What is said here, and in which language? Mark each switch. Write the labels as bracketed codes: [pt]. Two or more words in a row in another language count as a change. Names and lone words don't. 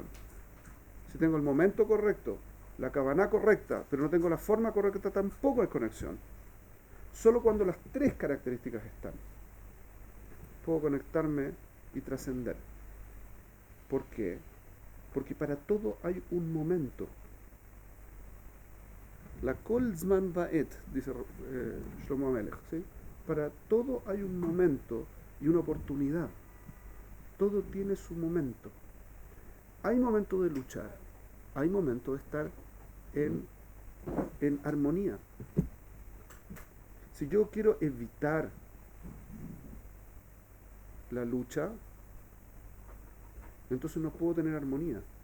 [es] Si tengo el momento correcto, la kavaná correcta, pero no tengo la forma correcta, tampoco hay conexión. Solo cuando las tres características están, puedo conectarme y trascender. ¿Por qué? Porque para todo hay un momento. [he] לכל זמן בעת, dice Shlomo Amelech, [es] ¿sí? Para todo hay un momento y una oportunidad. Todo tiene su momento. Hay momento de luchar, hay momento de estar en armonía. Si yo quiero evitar la lucha, entonces no puedo tener armonía.